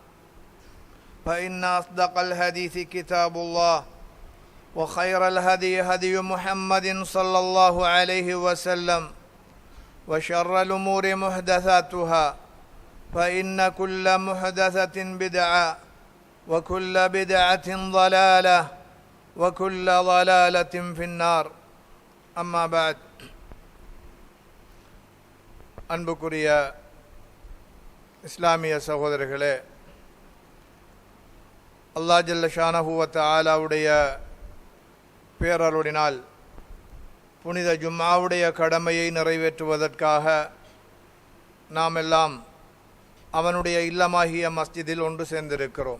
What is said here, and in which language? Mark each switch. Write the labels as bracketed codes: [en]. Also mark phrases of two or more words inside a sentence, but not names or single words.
[ar] فإن أصدق الحديث كتاب الله وخير الهدي هدي محمد صلى الله عليه وسلم وشر الأمور محدثاتها فإن كل محدثة بدعة وكل بدعة ضلالة وكل ضلالة في النار أما بعد [ta] அன்புக்குரிய இஸ்லாமிய சகோதரர்களே, அல்லாஹ் [ar] جل شأنه [ta] வ தஆலாவுடைய பேரருளினால் புனித ஜும்ஆவுடைய கடமையை நிறைவேற்றுவதற்காக நாம் எல்லாம் அவனுடைய இல்லமாகிய மஸ்ஜிதில் ஒன்று சேர்ந்திருக்கிறோம்.